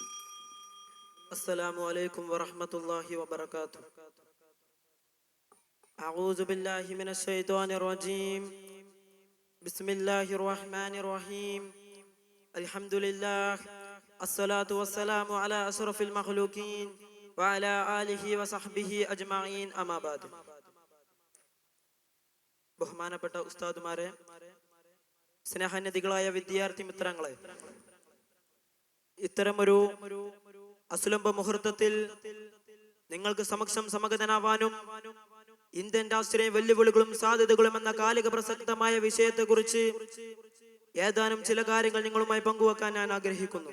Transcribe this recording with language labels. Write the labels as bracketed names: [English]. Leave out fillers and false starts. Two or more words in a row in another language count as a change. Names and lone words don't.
[Arabic] السلام عليكم ورحمة الله وبركاته. أعوذ بالله من الشيطان الرجيم بسم الله الرحمن الرحيم الحمد لله الصلاة والسلام على أشرف المخلوقين وعلى آله وصحبه أجمعين أما بعد. [Malayalam] ബഹുമാനപ്പെട്ട ഉസ്താദുമാരെ, സ്നേഹനിധികളായ വിദ്യാർത്ഥി മിത്രങ്ങളെ, ഇത്തരമൊരു അസുലഭ മുഹൂർത്തത്തിൽ നിങ്ങൾക്ക് സമക്ഷം സമഗതനാവാനും ഇന്ത്യൻ രാഷ്ട്രീയ വെല്ലുവിളികളും സാധ്യതകളും എന്ന കാലിക പ്രസക്തമായ വിഷയത്തെക്കുറിച്ച് ഏതാനും ചില കാര്യങ്ങൾ നിങ്ങളുമായി പങ്കുവെക്കാൻ ഞാൻ ആഗ്രഹിക്കുന്നു.